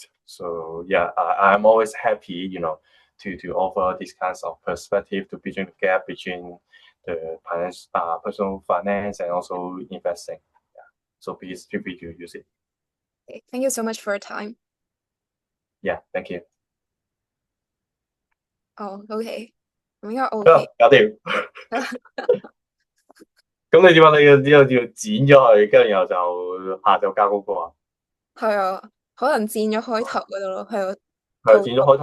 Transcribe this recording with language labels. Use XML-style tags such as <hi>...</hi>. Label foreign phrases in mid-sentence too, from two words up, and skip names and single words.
<en>So yeah, I'm always happy, to offer these kinds of perspective to bridging the gap between the finance, personal finance and also investing. Yeah. So please feel free to use it. Okay. Thank you so much for your time. Yeah, thank you。</en> <yue>哦，OK，咁應該 OK。搞掂。咁你點啊？你要剪咗佢，跟住然後就下晝交功課啊？係啊，可能剪咗開頭嗰度咯，係啊，係套圖。</yue>